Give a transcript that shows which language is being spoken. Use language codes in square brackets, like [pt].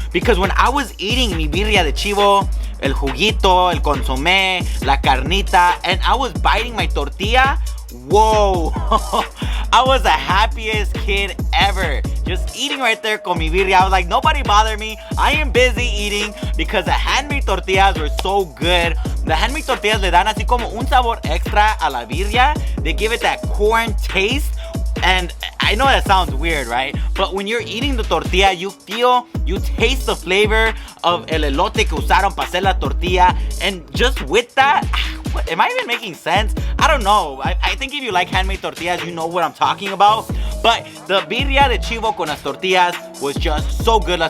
[en] Because when I was eating [es] mi Birria De Chivo, el juguito, el consomé, la carnita, [en] and I was biting my tortilla, whoa, I was the happiest kid ever. Just eating right there [es] con mi birria. [en] I was like, nobody bother me. I am busy eating because the handmade tortillas were so good. The handmade tortillas [es] le dan así como un sabor extra a la birria. [en] They give it that corn taste. And I know that sounds weird, right? But when you're eating the tortilla, you taste the flavor of [es] el elote que usaron para hacer la tortilla. [en] And just with that, what, am I even making sense? I don't know. I think if you like handmade tortillas, you know what I'm talking about. But the Birria De Chivo [es] con las tortillas [en] was just so good.